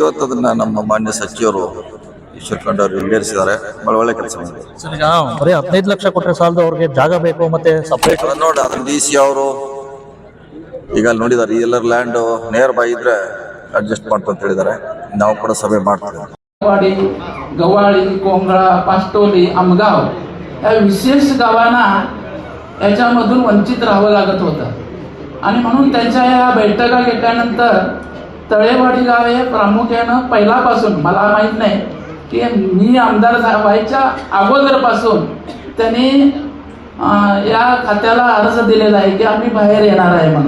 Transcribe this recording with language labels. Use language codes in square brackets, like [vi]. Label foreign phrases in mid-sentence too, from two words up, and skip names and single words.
[kn] ಅದನ್ನ ನಮ್ಮ ಮಾನ್ಯ ಸಚಿವರು ಈಶ್ವರ್ ಖಂಡ್ರೆ ಅವರು ಈಡೇರಿಸಿದ್ದಾರೆ. ಬಹಳ ಒಳ್ಳೆ ಕೆಲಸ ಮಾಡಿದ್ದಾರೆ. ಬರೀ 15 ಲಕ್ಷ ಕೊಟ್ಟರೆ ಸಾಲದು, ಅವ್ರಿಗೆ ಜಾಗ ಬೇಕು ಮತ್ತೆ ಸಪರೇಟ್ ನೋಡಿ ಅದನ್ನ DC ಅವರು ಈಗ ಅಲ್ಲಿ ನೋಡಿದ್ದಾರೆ. ಎಲ್ಲರ [en] land near by [kn] ಇದ್ರೆ ಅಡ್ಜಸ್ಟ್ ಮಾಡ್ತು ಅಂತ ಹೇಳಿದ್ದಾರೆ. ನಾವು ಕೂಡ ಸಭೆ ಮಾಡ್ತೀವಿ. [mr] गवाळी, कोंगळा, पास्टोली, आमगाव या विशेष गावांना याच्यामधून वंचित राहावं लागत होतं आणि म्हणून त्यांच्या या बैठका घेतल्यानंतर तळेवाडी गाव हे प्रामुख्यानं पहिल्यापासून, मला माहीत नाही की मी आमदार व्हायच्या अगोदरपासून त्यांनी या खात्याला अर्ज दिलेला आहे की आम्ही बाहेर येणार आहे म्हणून.